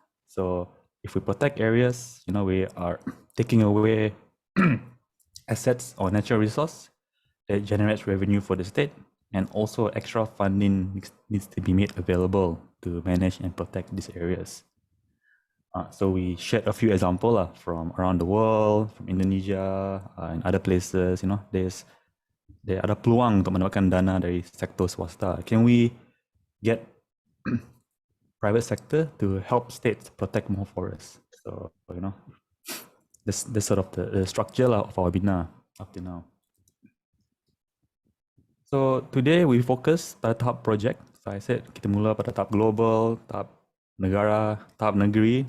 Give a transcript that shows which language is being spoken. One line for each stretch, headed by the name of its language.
English: So if we protect areas, we are taking away assets or natural resource that generates revenue for the state, and also extra funding needs to be made available to manage and protect these areas. So we shared a few examples from around the world, from Indonesia and other places.
Malay: There ada peluang untuk mendapatkan dana dari sektor swasta.
English: Can we get private sector to help states protect more forests. So, you know, this sort of the structure of our webinar up to now. So today we focus
Malay: pada tahap project.
English: So I said
Malay: kita mula pada tahap global, tahap negara, tahap negeri.